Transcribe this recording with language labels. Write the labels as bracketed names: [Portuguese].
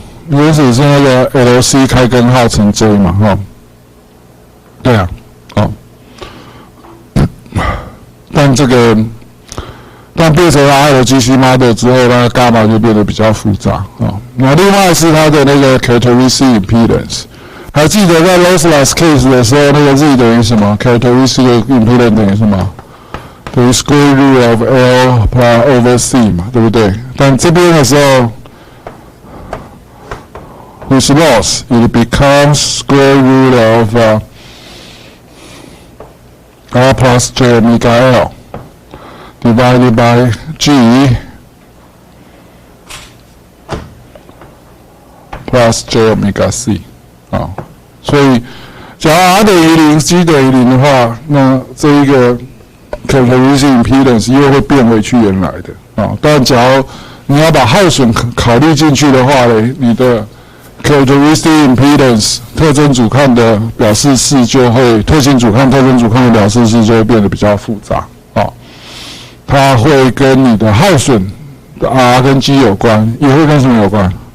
[Chinese] 原始是那个 LC 开根号乘 J 嘛哈，对啊，哦，但这个。但变成 RLGC model 之后，那个 gamma 就变得比较复杂啊。那另外是它的那个 characteristic impedance， 还记得在 lossless case 的时候，那个 Z 等于什么 ？characteristic impedance 等于什么？等于 [English] square root of L plus over C [Chinese] 嘛，对不对？但这边的时候 [English] with loss it becomes square root of R plus J omega L divided by G plus J omega C [Chinese] 啊，所以假如 R 等于0 ，G 等于0的话，那这一个 characteristic impedance 又会变回去原来的啊。但假如你要把耗损考虑进去的话呢，你的 characteristic impedance 特征阻抗的表示式就会特性阻抗、特征阻抗的表示式就会变得比较复杂啊。它会跟你的耗损的 R 跟 G 有关，也会跟什么有关？